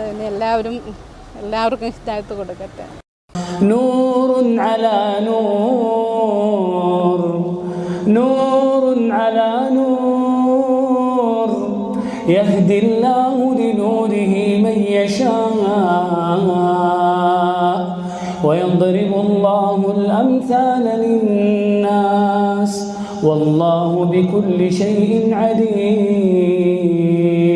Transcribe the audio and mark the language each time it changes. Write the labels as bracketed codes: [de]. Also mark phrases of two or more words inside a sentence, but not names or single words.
[ml] ഇനി എല്ലാവർക്കും ഹിദായത്ത് കൊടുക്കട്ടെ. [ar] نور على نور، نور على نور، يهدي الله لنوره من يشاء ويضرب الله الأمثال للناس والله بكل شيء عليم.